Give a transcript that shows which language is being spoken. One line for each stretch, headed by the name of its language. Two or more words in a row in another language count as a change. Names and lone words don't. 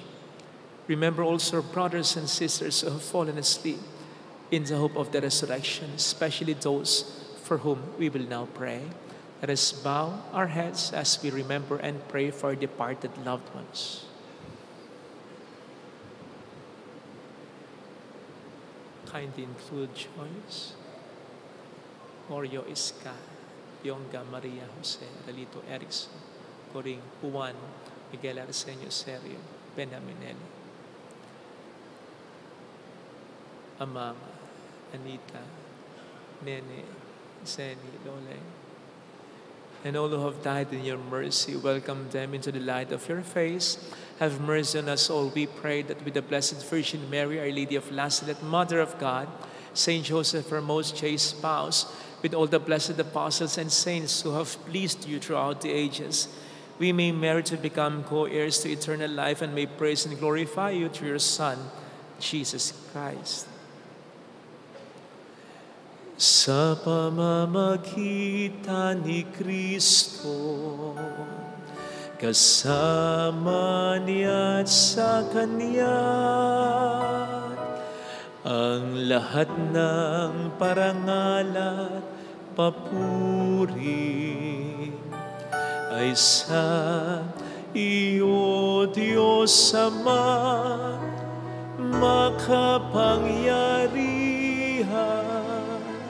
English: Remember also our brothers and sisters who have fallen asleep in the hope of the resurrection, especially those for whom we will now pray. Let us bow our heads as we remember and pray for our departed loved ones. Kindly include Joyce, Oreo Iska, Yonga Maria Jose, Dalito Erickson, Coring Juan, Miguel Arsenio Serio, Benaminelli, Amang, Anita, Nene, Zeni, Lole, and all who have died in your mercy, welcome them into the light of your face. Have mercy on us all, we pray, that with the Blessed Virgin Mary, Our Lady of Lazaret, Mother of God, Saint Joseph, her most chaste spouse, with all the blessed apostles and saints who have pleased you throughout the ages, we may merit to become co-heirs to eternal life and may praise and glorify you through your Son, Jesus Christ.
Filipino: Sa pamamagitan ni Kristo, kasama niya at sa Kanya, ang lahat ng parangal at papuri ay sa iyo, Diyos Ama, makapangyarihan,